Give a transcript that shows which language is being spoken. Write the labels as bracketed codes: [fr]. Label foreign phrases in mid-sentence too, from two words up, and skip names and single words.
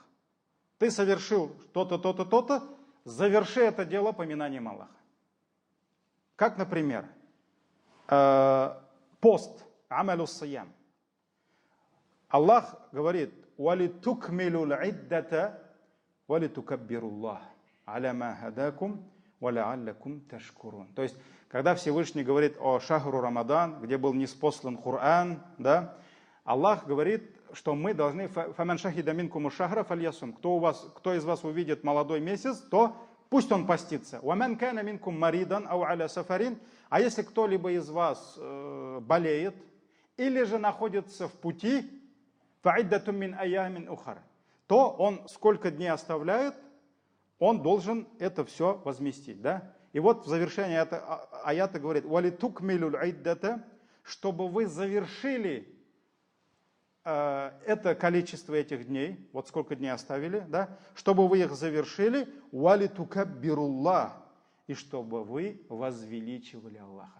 [ru] Ты совершил то-то, то-то, то-то, заверши это дело поминанием Аллаха. Как, например, пост, [ar] عمل الصيام. Аллах говорит, «ولتكملوا العدة ولتكبروا الله على ما هداكم ولعلكم تشكرون». [ru] То есть, когда Всевышний говорит о [ar] شهر رمضان, [ru] где был ниспослан Коран, да, Аллах говорит, что мы должны, [ar] «فمن شهد منكم الشهر فليصم». [ru] Кто из вас увидит молодой месяц, то пусть он постится. [ar] «ومن كان منكم مريضا أو على سفر». [ru] А если кто-либо из вас болеет или же находится в пути, [ar] «فعدة من أيام أخر», [ru] то он сколько дней оставляет, он должен это все возместить. Да? И вот в завершении аята говорит, [ar] «ولتكملوا العدة», [ru] чтобы вы завершили это количество этих дней, вот сколько дней оставили, да, чтобы вы их завершили, «Валитукаббируллах», и чтобы вы возвеличивали Аллаха.